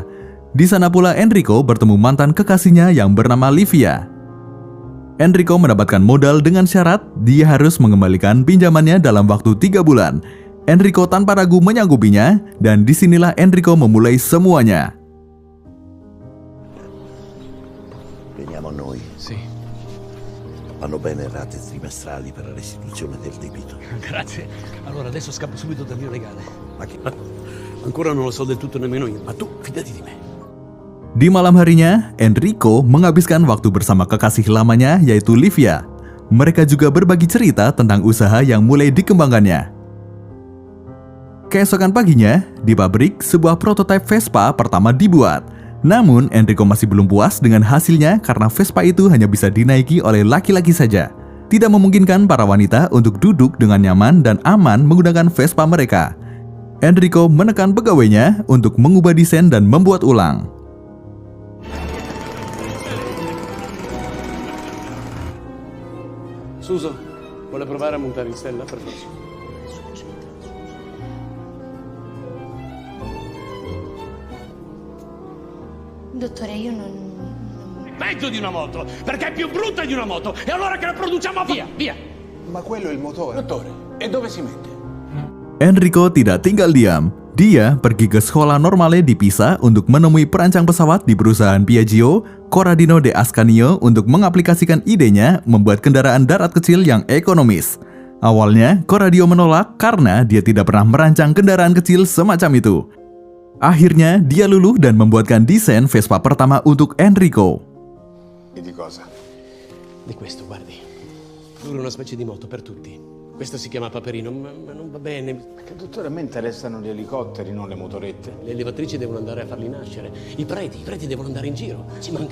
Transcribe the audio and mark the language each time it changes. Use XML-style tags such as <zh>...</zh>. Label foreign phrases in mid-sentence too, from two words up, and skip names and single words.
<id>Di sana pula Enrico bertemu mantan kekasihnya yang bernama Livia. Enrico mendapatkan modal dengan syarat dia harus mengembalikan pinjamannya dalam waktu 3 bulan. Enrico tanpa ragu menyanggupinya dan disinilah Enrico memulai semuanya.</id> <it>Veniamo a noi. Sì, Vanno bene le rate trimestrali per la restituzione del debito. grazie. Allora adesso scappo subito dal mio legale. Ma che... Ancora non lo so del tutto nemmeno io, ma tu fidati di me.</it> <id>Di malam harinya, Enrico menghabiskan waktu bersama kekasih lamanya yaitu Livia. Mereka juga berbagi cerita tentang usaha yang mulai dikembangkannya. Keesokan paginya, di pabrik, sebuah prototipe Vespa pertama dibuat. Namun, Enrico masih belum puas dengan hasilnya karena Vespa itu hanya bisa dinaiki oleh laki-laki saja. Tidak memungkinkan para wanita untuk duduk dengan nyaman dan aman menggunakan Vespa mereka. Enrico menekan pegawainya untuk mengubah desain dan membuat ulang.</id> <it>Suso, vuole provare a montare in sella? Per forza. Dottore, io non... Peggio di una moto, perché è più brutta di una moto. E allora che la produciamo via, via. Ma quello è il motore. Dottore, e dove si mette?</it> <id>Enrico tidak tinggal diam. Dia pergi ke sekolah normale di Pisa untuk menemui perancang pesawat di perusahaan Piaggio, Corradino de Ascanio, untuk mengaplikasikan idenya membuat kendaraan darat kecil yang ekonomis. Awalnya, Corradino menolak karena dia tidak pernah merancang kendaraan kecil semacam itu. Akhirnya, dia luluh dan membuatkan desain Vespa pertama untuk Enrico.</id> <it>E di cosa? Di questo, guardi. Dura una specie di moto per tutti. Questo si chiama Paperino, ma non va bene. Che dottore, a me interessano gli elicotteri, non le motorette. Le elevatrici devono andare a farli nascere. I preti devono andare in giro. Ci manca...</it>